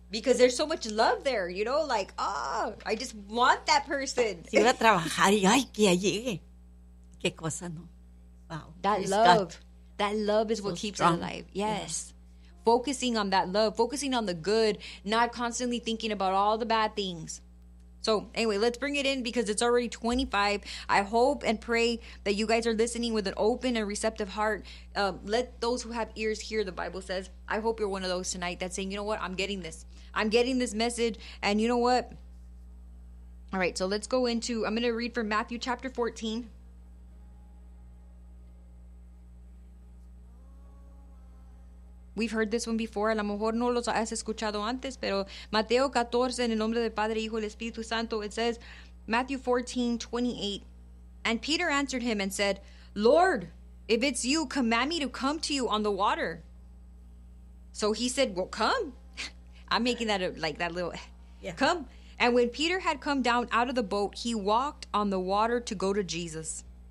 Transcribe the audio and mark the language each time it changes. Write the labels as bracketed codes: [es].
[en] Because there's so much love there, you know, like, ah, oh, I just want that person. [es] Si voy a trabajar y ay, que llegue. Qué cosa, no. Wow. [en] That Praise God. love. That love is So what keeps it strong. alive. Yeah. Yes. Focusing on that love, focusing on the good, not constantly thinking about all the bad things. So, anyway, let's bring it in because it's already 25. I hope and pray that you guys are listening with an open and receptive heart. Let those who have ears hear, the Bible says. I hope you're one of those tonight that's saying, you know what? I'm getting this. I'm getting this message. And you know what? All right, so let's go into, I'm going to read from Matthew chapter 14. We've heard this one before. [es] A lo mejor no los has escuchado antes, pero Mateo 14, en el nombre del Padre, Hijo, y el Espíritu Santo, [en] it says, [es] Matthew 14, 28. [en] And Peter answered him and said, Lord, if it's you, command me to come to you on the water. So he said, well, come. I'm making that a, like that little, yeah. Come. And when Peter had come down out of the boat, he walked on the water to go to Jesus.